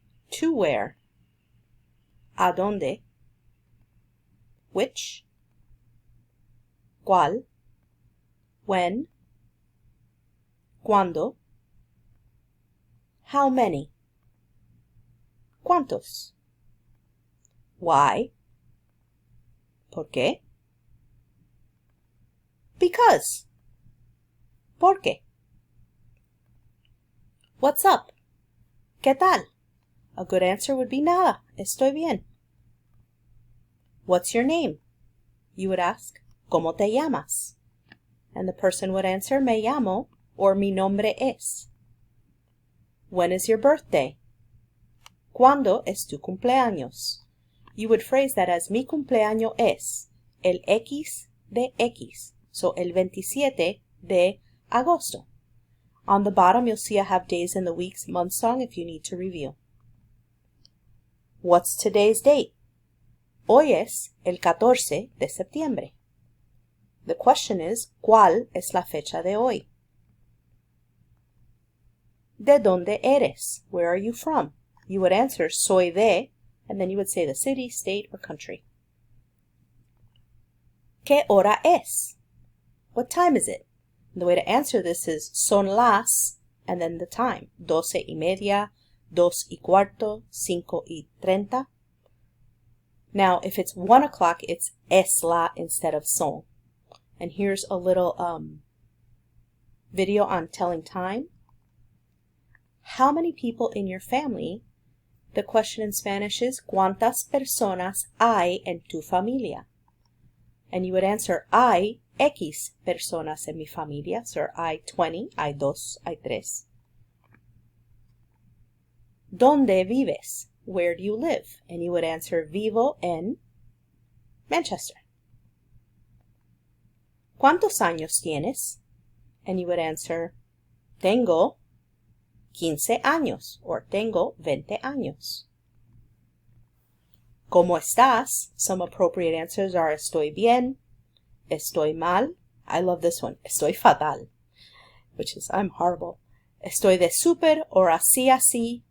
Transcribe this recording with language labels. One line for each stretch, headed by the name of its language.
English: To where? ¿A dónde? Which? ¿Cuál? When? ¿Cuándo? How many? ¿Cuántos? Why? ¿Por qué? Because. ¿Por qué? What's up? ¿Qué tal? A good answer would be nada. Estoy bien. What's your name? You would ask, ¿Cómo te llamas? And the person would answer, Me llamo, or Mi nombre es. When is your birthday? ¿Cuándo es tu cumpleaños?
Spanish: You would phrase that as Mi cumpleaños es el X de X, so el 27 de agosto.
English: On the bottom, you'll see I have days in the weeks, month song if you need to review.
Spanish: What's today's date? Hoy es el 14 de septiembre. The question is, ¿cuál es la fecha de hoy? ¿De dónde eres? Where are you from?
English: You would answer, soy de, and then you would say the city, state, or country. ¿Qué hora es? What time is it? And the way to answer this is son las, and then the time. 12:30, 2:15, 5:30. Now, if it's 1 o'clock, it's es la instead of son. And here's a little video on telling time. How many people in your family?
Spanish: The question in Spanish is, ¿Cuántas personas hay en tu familia? And you would answer, hay X personas en mi familia. So hay 20, hay 2, hay 3. ¿Dónde vives? Where do you live?
English: And you would answer, vivo en Manchester.
Spanish: ¿Cuántos años tienes? And you would answer, tengo 15 años, or tengo 20 años. ¿Cómo estás? Some appropriate answers are estoy bien, estoy mal.
English: I love this one, estoy fatal, which is I'm horrible.
Spanish: Estoy de súper or así así.